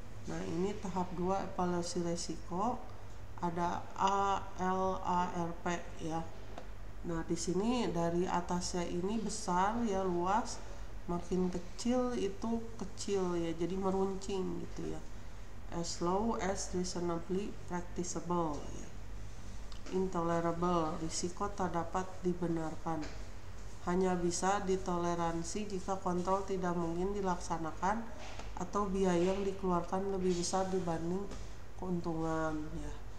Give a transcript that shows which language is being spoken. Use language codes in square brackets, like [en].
[id] Nah, ini tahap 2 evaluasi resiko, ada ALARP ya. Nah, di sini dari atasnya ini besar ya, luas, makin kecil itu kecil ya, jadi meruncing gitu ya. [en] As low as reasonably practicable ya. [id] Intolerable, risiko tak dapat dibenarkan, hanya bisa ditoleransi jika kontrol tidak mungkin dilaksanakan atau biaya yang dikeluarkan lebih besar dibanding keuntungan ya.